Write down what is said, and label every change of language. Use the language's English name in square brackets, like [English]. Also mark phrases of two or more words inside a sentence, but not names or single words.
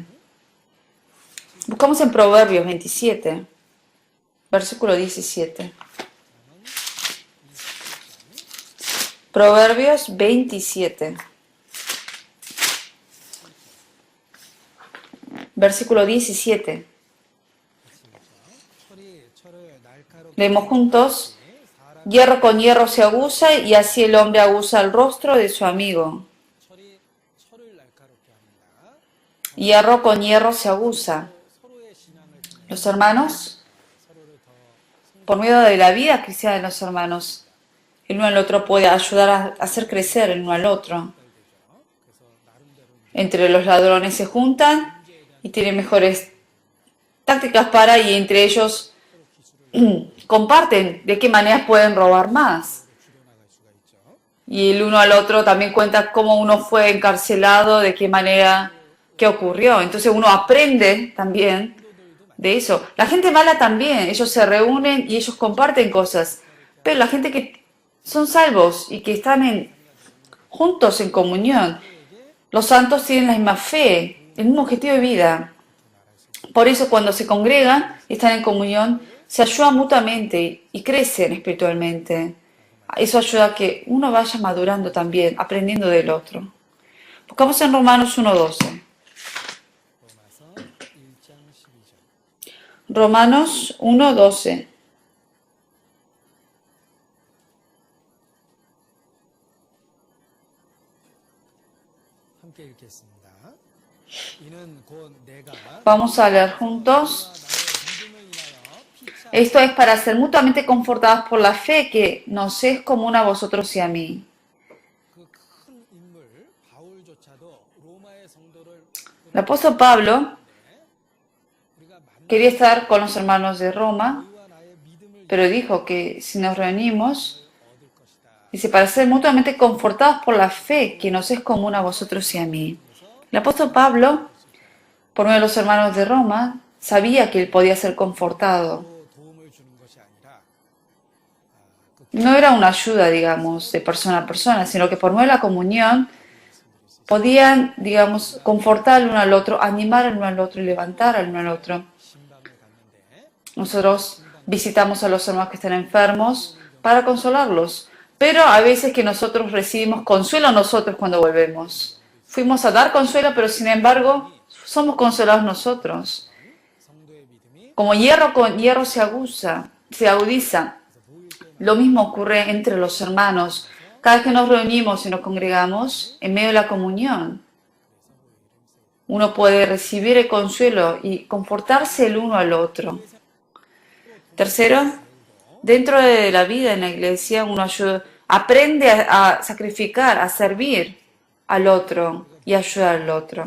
[Spanish] Buscamos en Proverbios 27, versículo 17. Proverbios 27, versículo 17. [Korean] 철이 철을 날카롭게 [Spanish] Leemos juntos. [Korean] 하니 사람이 [Spanish] Hierro con hierro se aguza y así el hombre aguza el rostro de su amigo. [Korean] 철이 철을 날카롭게 합니다. [Spanish] Hierro con hierro se aguza. [Korean] 서로의 신앙을 통해 [Spanish] Los hermanos, [Korean] 서로를 더 [Spanish] por medio de la vida cristiana de los hermanos, el uno al otro puede ayudar a hacer crecer el uno al otro. [Korean] 발되죠. 그래서 나름대로 [Spanish] Entre los ladrones se juntan y tienen mejores tácticas para y entre ellos comparten de qué manera pueden robar más. [Korean] 줄여나갈 수가 있죠. [Spanish] Y el uno al otro también cuenta cómo uno fue encarcelado, de qué manera, qué ocurrió. Entonces uno aprende también de eso. La gente mala también, ellos se reúnen y ellos comparten cosas. Pero la gente que son salvos y que están juntos en comunión, los santos tienen la misma fe, el mismo objetivo de vida. Por eso cuando se congregan y están en comunión, se ayudan mutuamente y crecen espiritualmente. Eso ayuda a que uno vaya madurando también, aprendiendo del otro. Buscamos en Romanos 1:12. [Korean] 로마서 1장 12절. [Spanish] Romanos 1:12. [Korean] 함께 읽겠습니다. 이는 곧 내가 [Spanish] Vamos a leer juntos. [Korean] 나의 믿음을 인하여 피차 [Spanish] Esto es para ser mutuamente confortados por la fe que nos es común a vosotros y a mí. [Korean] 그 큰 인물 바울조차도 로마의 성도를 [Spanish] El apóstol Pablo [Korean] 우리가 만나 [Spanish] quería estar con los hermanos de Roma, [Korean] 너희와 나의 믿음을 [Spanish] pero dijo que si nos reunimos, [Korean] 얻을 것이다. [Spanish] dice, para ser mutuamente confortados por la fe que nos es común a vosotros y a mí. El apóstol Pablo, por medio de los hermanos de Roma, sabía que él podía ser confortado. [Korean] 또 도움을 주는 것이 아니라 그 [Spanish] No era una ayuda, digamos, de persona a persona, sino que por medio de la comunión podían, digamos, confortar el uno al otro, animar el uno al otro y levantar al uno al otro. [Korean] 신방을 갔는데 [Spanish] Nosotros visitamos a los hermanos que están enfermos para consolarlos, pero a veces que nosotros recibimos consuelo nosotros cuando volvemos. Fuimos a dar consuelo, pero sin embargo somos consolados nosotros. [Korean] 성도의 믿음이 [Spanish] Como hierro con hierro se aguza, se agudiza. [Korean] 모일 때마다 [Spanish] Lo mismo ocurre entre los hermanos. Cada vez que nos reunimos y nos congregamos, en medio de la comunión, uno puede recibir el consuelo y confortarse el uno al otro. Tercero, dentro de la vida en la iglesia, uno aprende a sacrificar, a servir al otro y ayudar al otro.